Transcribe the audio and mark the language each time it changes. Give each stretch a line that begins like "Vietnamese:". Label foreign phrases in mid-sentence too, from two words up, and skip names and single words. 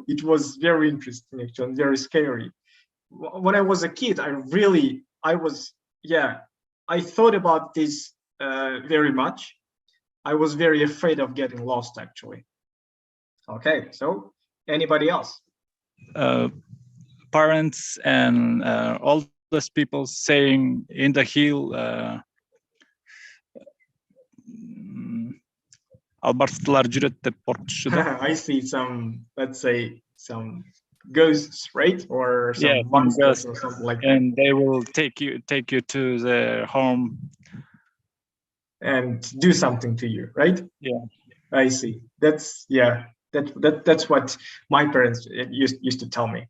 English: It was very interesting, actually, very scary. When I was a kid, I thought about this very much. I was very afraid of getting lost, actually. Okay, so anybody else? Parents and oldest people saying in the hill,
Kyrgyz: албарстылар жүрөт деп коркутушу да.
English: I see some, let's say, some ghosts, right? Or some monsters or something like that. And they will take you to their home and do something to you, right? Yeah. I see. That's what my parents used to tell me.